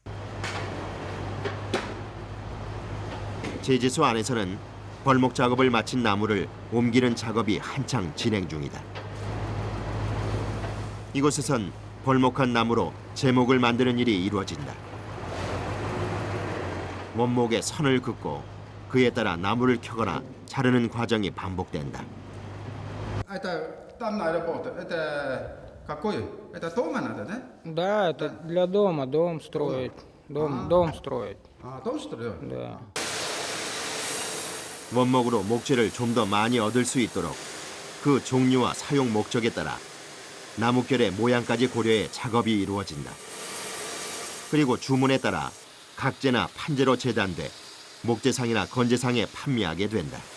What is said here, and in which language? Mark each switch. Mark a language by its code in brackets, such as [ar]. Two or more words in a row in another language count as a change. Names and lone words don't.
[ko] 제재소 안에서는 벌목 작업을 마친 나무를 옮기는 작업이 한창 진행 중이다. 이곳에선 벌목한 나무로 제목을 만드는 일이 이루어진다. 원목에 선을 긋고 그에 따라 나무를 켜거나 자르는 과정이 반복된다. [ru] Это данная работа, это какой? Это дома надо, да? Да, это для дома, дом строить. Дом строить, А, дом строят? да. [ko] 원목으로 목재를 좀 더 많이 얻을 수 있도록 그 종류와 사용 목적에 따라 나뭇결의 모양까지 고려해 작업이 이루어진다. 그리고 주문에 따라 각재나 판재로 재단돼 목재상이나 건재상에 판매하게 된다.